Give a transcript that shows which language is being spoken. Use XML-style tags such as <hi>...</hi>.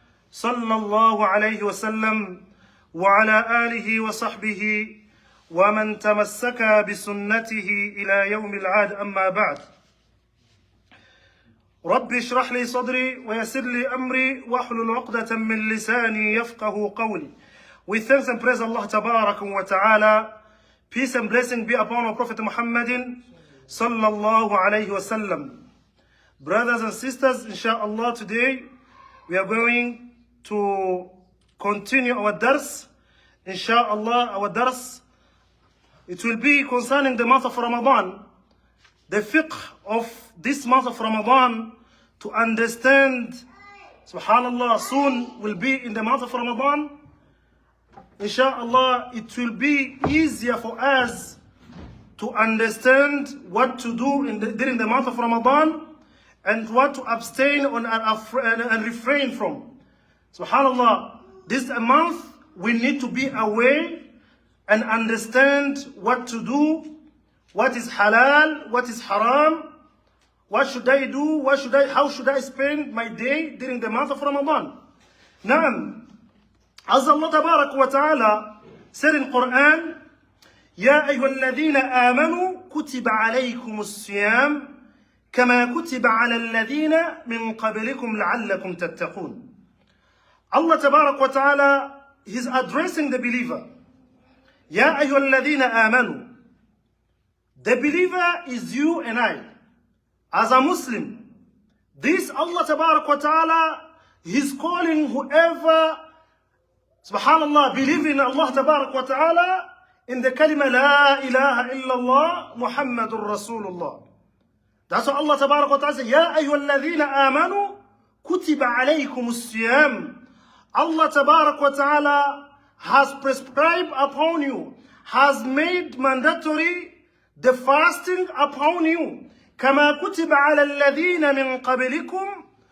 <ar>صلى الله عليه وسلم وعلى آله وصحبه ومن تمسك بسنته إلى يوم العاد أما بعد رب اشرح لي صدري ويسر لي أمري واحلل عقدة من لساني يفقه قولي.</ar> <en>We thanks and praise Allah Tabarak wa Ta'ala. Peace and blessing be upon our Prophet Muhammadin sallallahu alayhi wa sallam. Brothers and sisters, inshallah, today we are going to continue our dars. Inshallah, our dars, it will be concerning the month of Ramadan, the fiqh of this month of Ramadan, to understand, subhanallah, soon will be in the month of Ramadan. Inshallah, it will be easier for us to understand what to do during the month of Ramadan and what to abstain on and refrain from. Subhanallah, this is a month we need to be aware and understand what to do, what is halal, what is haram, what should I do, how should I spend my day during the month of Ramadan. Naam, as Allah Tabarak wa Ta'ala said in Quran,</en> <ar>يا أيها الذين آمنوا كتب عليكم الصيام كما كتب على الذين من قبلكم لعلكم تتقون.</ar> <en>Allah Tabarak wa Ta'ala, He's addressing the believer.</en> <ar>يا أيها الذين آمنوا.</ar> <en>The believer is you and I. As a Muslim, this Allah Tabarak wa Ta'ala, He's calling whoever, subhanallah, believe in Allah Tabarak wa Ta'ala in the kalima La ilaha illallah Muhammadur Rasulullah. That's what Allah Tabarak wa Ta'ala says.</en> <ar>يا أيها الذين آمنوا كتب عليكم الصيام.</ar> <en>Allah Tabarak wa Ta'ala has prescribed upon you, has made mandatory the fasting upon you.</en> <ar>كما كتب على الذين من قبلكم.</ar>